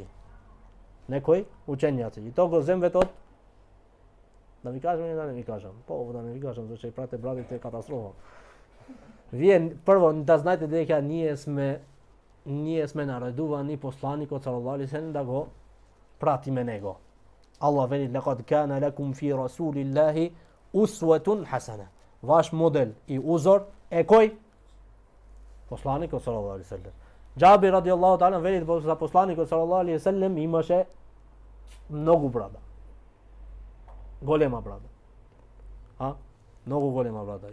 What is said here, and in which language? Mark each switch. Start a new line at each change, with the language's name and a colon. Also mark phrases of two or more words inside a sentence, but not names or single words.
Macedonian: Некои учењаци. И тоа го земвет од, да ви кажам или да не ви кажам? Да не ви кажам, зашто ќе прате брадите е катастрофа. Вие прво да знаете дека ние сме наредувани посланикот
Arabic: صلى الله عليه وسلم
Macedonian: да го пратиме него.
Arabic: Allah veli لقد كان لكم في رسول الله أسوة حسنة.
Macedonian: Ваш модел и узор е кој? Посланикот
Arabic: صلى الله عليه وسلم.
Macedonian: Џабир
Arabic: رضي الله تعالى
Macedonian: вели за посланикот
Arabic: صلى الله عليه وسلم
Macedonian: имаше многу брада. Голема брада. Многу голема брада.